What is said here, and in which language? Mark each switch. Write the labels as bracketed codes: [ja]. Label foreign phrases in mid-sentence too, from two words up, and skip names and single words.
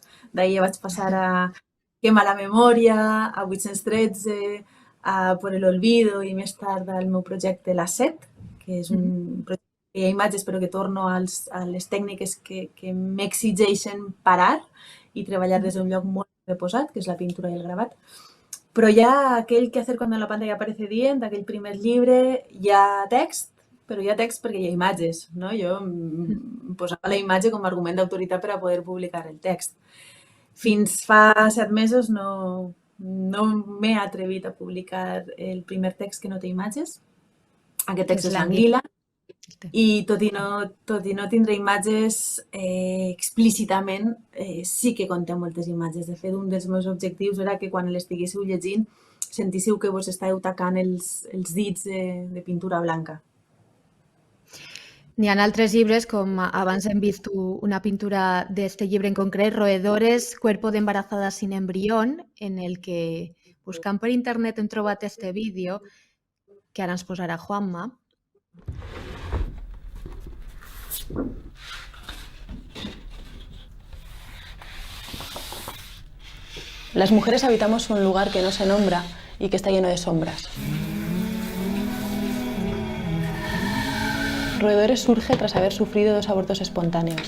[ca] D'ahir vaig passar a Quema la memòria, a 813, a Por el olvido i més tard al meu projecte La Set, que és un projecte que hi ha imatges però que torno a les tècniques que m'exigeixen parar i treballar des d'un lloc molt reposat, que és la pintura i el gravat. Però hi ha aquell que hacer cuando la pantalla aparece dient, aquell primer llibre, hi ha text, però hi ha text perquè hi ha imatges, no? Jo em posava la imatge com a argument d'autoritat per a poder publicar el text. Fins fa 7 mesos no m'he atrevit a publicar el primer text que no té imatges. Aquest text és l'Anguila. I tot i no tindre imatges explícitament, sí que conté moltes imatges. De fet, un dels meus objectius era que quan l'estiguéssiu llegint sentíssiu que vos estàveu tacant els dits de pintura blanca. N'hi ha altres llibres, com abans hem vist una pintura d'este llibre en concret, Roedores, cuerpo de embarazada sin embrión, en el que, buscant per internet, hem trobat este vídeo, que ara ens posarà Juanma. [es] Las mujeres habitamos un lugar que no se nombra y que está lleno de sombras. Roedores surge tras haber sufrido 2 abortos espontáneos.